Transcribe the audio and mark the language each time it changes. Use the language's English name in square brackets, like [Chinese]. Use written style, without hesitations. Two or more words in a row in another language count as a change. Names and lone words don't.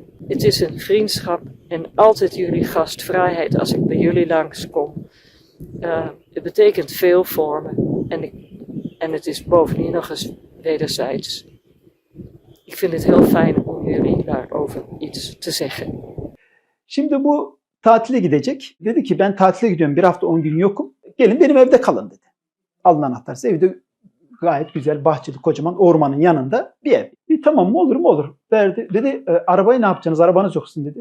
[Dutch] Het is een vriendschap en altijd jullie gastvrijheid als ik bij jullie langskom. Het betekent veel voor me en het is bovendien nog eens wederzijds. Ik vind het heel fijn om jullie daarover iets te zeggen. [Turkish] Şimdi bu tatile gidecek. Dedi ki ben tatile gidiyorum. Bir hafta 10 gün yokum. Gelin benim evde kalın dedi. Alın anahtarı. Evde gayet güzel bahçeli kocaman ormanın yanında bir ev. Tamam mı olur mu olur. Verdi. Dedi arabayı ne yapacaksınız? Arabanız yoksun dedi.